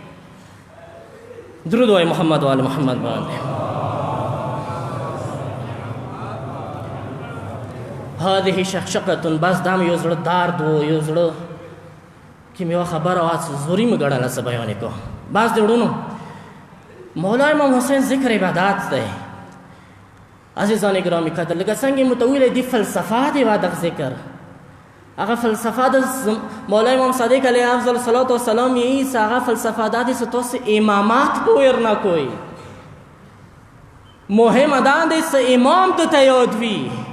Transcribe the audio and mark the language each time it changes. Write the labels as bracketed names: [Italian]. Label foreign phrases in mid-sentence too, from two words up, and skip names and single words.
[Pashto] درود وای محمد و آل محمد باندې. [Arabic] هذه شقشقه، [Pashto] بس دا مې یو زړه درد و، یو زړه کې مې یوه خبره وه چې زوري مې ګڼله څه بیانې کوم. بس د وړونو مولا امام حسین ذکر عبادات دی. [Persian] عزیزان گرامی قدر، [Pashto] لکه څنګه مو ته ویلی دي فلسفه دی و دغه ذکر. هغه فلسفه د مولا امام صادق [Arabic] علیه افضل الصلاة والسلام [Pashto] یہی چې هغه فلسفه دا دی چې تاسو امامات پویر نه کوئ. مهم دا دی چې امام ته یاد وي.